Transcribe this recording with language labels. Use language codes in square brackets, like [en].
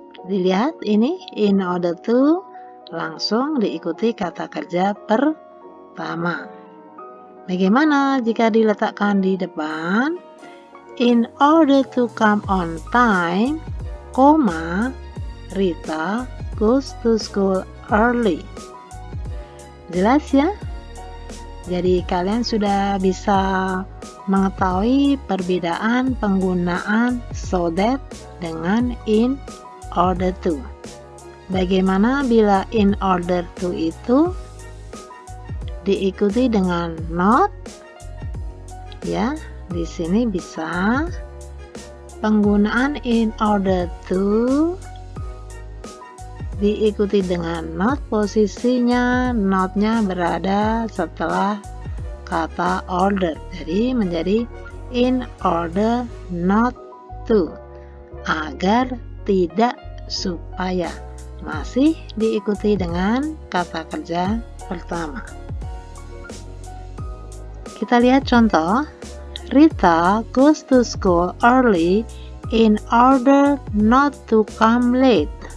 [id] Dilihat ini in order to langsung diikuti kata kerja pertama. Bagaimana jika diletakkan di depan? [en] In order to come on time, Rita goes to school early. [id] Jelas ya? Jadi kalian sudah bisa mengetahui perbedaan penggunaan so that dengan in order to. Bagaimana bila in order to itu diikuti dengan not? Ya, di sini bisa penggunaan in order to diikuti dengan not, posisinya notnya berada setelah kata order, jadi menjadi in order not to, agar tidak supaya, masih diikuti dengan kata kerja pertama. Kita lihat contoh. [en] Rita goes to school early in order not to come late.